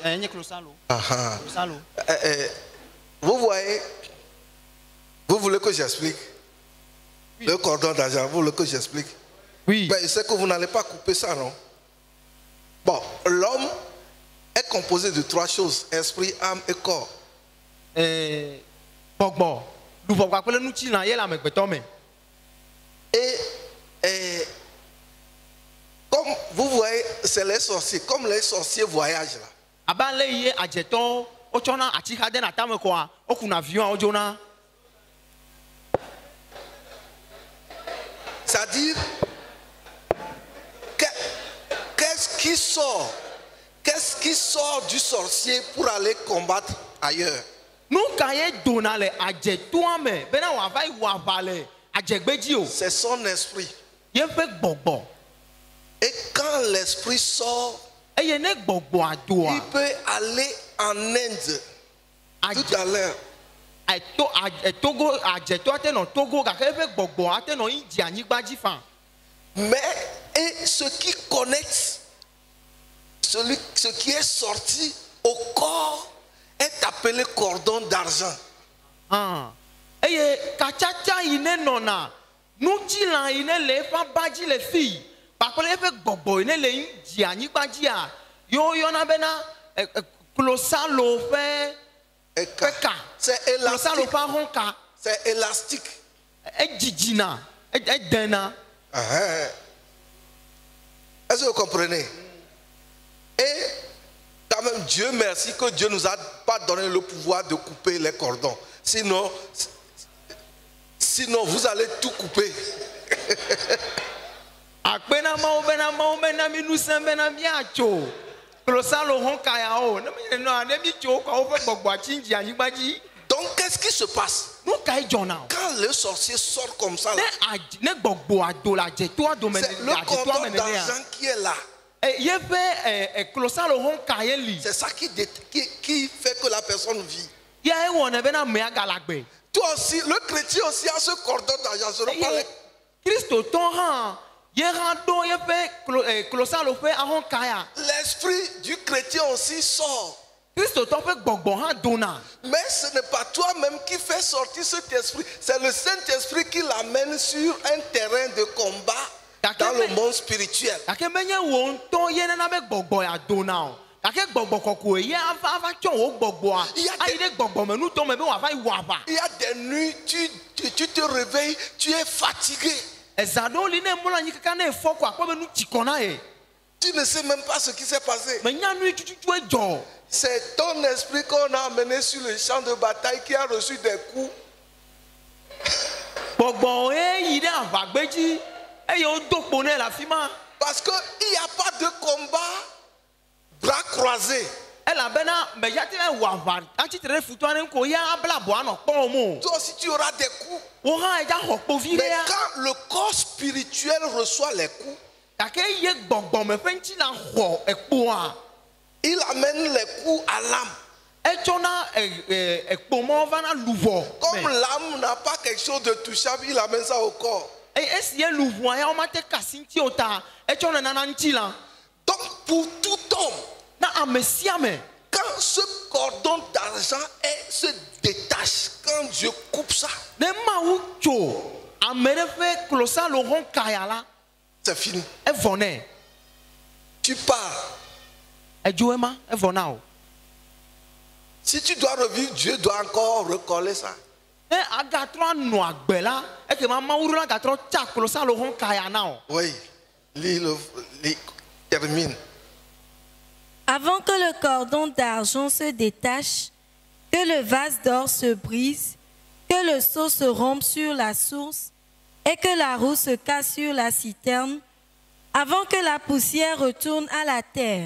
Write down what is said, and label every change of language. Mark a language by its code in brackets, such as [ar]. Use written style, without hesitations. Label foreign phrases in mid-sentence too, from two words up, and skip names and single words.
[fr] Vous voyez, vous voulez que j'explique? Oui. Le cordon d'argent, vous voulez que j'explique? Oui. Mais c'est que vous n'allez pas couper ça, non? Bon, l'homme, composé de 3 choses, esprit, âme et corps. [ee] Gbɔgbɔ luvɔgba kple nutsilã yɛ le amegbetɔ me. [fr] Et comme vous voyez, c'est les sorciers, comme les sorciers voyagent là. [ee] Aba le ye adzetɔwo wotsɔna atsixa de na tame kɔa wokuna avion wodzona. [fr] C'est-à-dire, qu'est-ce qui sort du sorcier pour aller combattre ailleurs? [ee] Nu ka ye dona le adzetoa me bena wòava yi wɔ aʋa le adzegbedzi o. [fr] C'est son esprit. [ee] Yeƒe gbɔgbɔ. [fr] Et quand l'esprit sort, [ee] Eye ne gbɔgbɔa doa. [fr] il peut aller en Inde. Tout à l'heure. [ee] Togo adzetɔa te nɔ Togo gake eƒe gbɔgbɔa te nɔ India anyigba dzi fã. [fr] Mais et ce qui connecte, ce qui est sorti au corps est appelé cordon d'argent. [ee] Eye katsatsa yi ne nɔna nutsilã yi ne le eƒe aba dzi le fi kpakple eƒe gbɔgbɔ yi ne le India anyigba dzia yɔna bena klosalo ƒe ka. [fr] C'est [ee] Klosalo [fr] élastique. [ee] ƒe ahɔnka. [fr] C'est élastique. [ee] Edzidina, edena. [fr] Est-ce que vous comprenez? Et quand même, Dieu merci que Dieu ne nous a pas donné le pouvoir de couper les cordons. Sinon vous allez tout couper. [ee] Akpena mawo bena mi nusẽ bena miatso. Klosalo hɔnka ya o. Ne mi nɔ ne mi tso kɔ woƒe gbɔgbɔa tsi India anyigba dzi. [fr] Donc qu'est-ce qui se passe? [ee] Nu ka ye dzɔna o? [fr] Quand le sorcier sort comme ça, là, [ee] Ne gbɔgbɔa do le adzetoa dome [fr] c'est le [ee] adzetoa [fr] cordon [ee] me nenea. [fr] d'argent qui est là. [ee] Yeƒe klosalo hɔnka ye li. [fr] C'est ça qui fait que la personne vit. [ee] Ya ewɔnɛ bena amea gale agbe. [fr] Toi aussi, le chrétien aussi a ce cordon d'argent. Ce n'est pas les... [ee] Kristotɔ hã ye hã do yeƒe klosalo ƒe ahɔnka ya. [fr] L'esprit du chrétien aussi sort. [ee] Kristotɔ ƒe gbɔgbɔ hã dona. [fr] Mais ce n'est pas toi-même qui fais sortir cet esprit. C'est le Saint-Esprit qui l'amène sur un terrain de combat dans le monde spirituel. [ee] Gake menye wo ŋutɔ ye nena be gbɔgbɔ ya dona o. Gake gbɔgbɔ kɔkɔe ye ava tsɔ wo gbɔgbɔa ayi ɖe gbɔgbɔmenutɔ me be wòava yi wɔ aʋa. [fr] Il y a des nuits, tu te réveilles, tu es fatigué. [ee] Ezã ɖewo li ne mlɔ anyi kaka ne efɔ ko akpɔ be nu tsi kɔ na ye. [fr] Tu ne sais même pas ce qui s'est passé. [ee] Menya nu tututu edzɔ. [fr] C'est ton esprit qu'on a amené sur le champ de bataille qui a reçu des coups. [ee] Gbɔgbɔ ye yi ɖe aʋagbedzi eye wodo kpo nɛ le afi ma. [fr] Parce qu'il n'y a pas de combat bras croisés. [ee] Elabena meya te wɔ aʋa atsitre ɖe futɔa ne ŋko ya abla abɔa nɔ kpɔm o. [fr] Toi aussi tu auras des coups. [ee] Wo hã edza xɔ kpovi ɖe [fr] Mais [ee] ya. [fr] quand le corps spirituel reçoit les coups, [ee] Gake ye gbɔgbɔme ƒe ŋuti la xɔ ekpoa. [fr] il amène les coups à l'âme. [ee] Etsɔna ekpomɔ vana luvɔ. [fr] Comme l'âme n'a pas quelque chose de touchable, il amène ça au corps. [ee] Esi ye luvɔa ya womate kasi ŋuti o ta etsɔ nana ŋuti la. [fr] Donc pour tout homme, [ee] Na ame sia ame. [fr] quand ce cordon d'argent se détache, quand Dieu coupe ça, [ee] Ne Mawu tso ame ɖe ƒe klosalo hɔnka ya la [fr] c'est fini. [ee] evɔ nɛ. [fr] Tu pars. [ee] Edzo ema evɔ na o. [fr] Si tu dois revivre, Dieu doit encore recoller ça. [ee] Ne agatrɔ anɔ agbe la ekema Mawu ɖo la gatrɔ tsa klosalo hɔnka ya na o. [fr] Oui, termine. Avant que le cordon d'argent se détache, que le vase d'or se brise, que le seau se rompe sur la source et que la roue se casse sur la citerne, avant que la poussière retourne à la terre.